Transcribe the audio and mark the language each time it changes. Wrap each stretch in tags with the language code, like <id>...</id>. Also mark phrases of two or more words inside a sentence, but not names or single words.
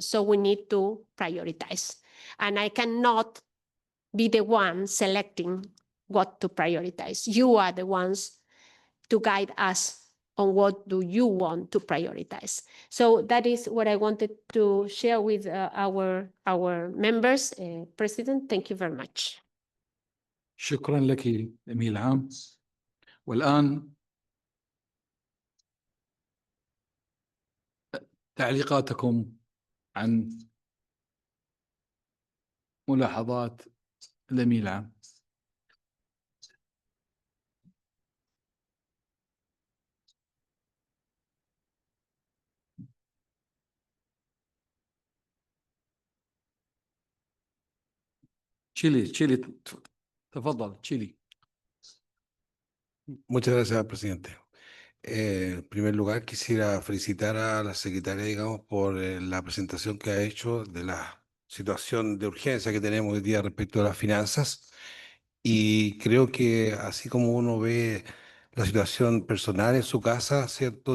<en>So we need to prioritize. And I cannot be the one selecting what to prioritize. You are the ones to guide us on what do you want to prioritize. So that is what I wanted to share with our members. President, thank you very much.</en> <ar>شكرا لك الأمين العام. والآن تعليقاتكم عن ملاحظات الأمين العام. Chile, تفضل Chile.</ar> <es>Muchas gracias, presidente. En primer lugar, quisiera felicitar a la secretaria, digamos, por la presentación que ha hecho de la situación de urgencia que tenemos hoy día respecto a las finanzas. Y creo que así como uno ve la situación personal en su casa, ¿cierto?</es>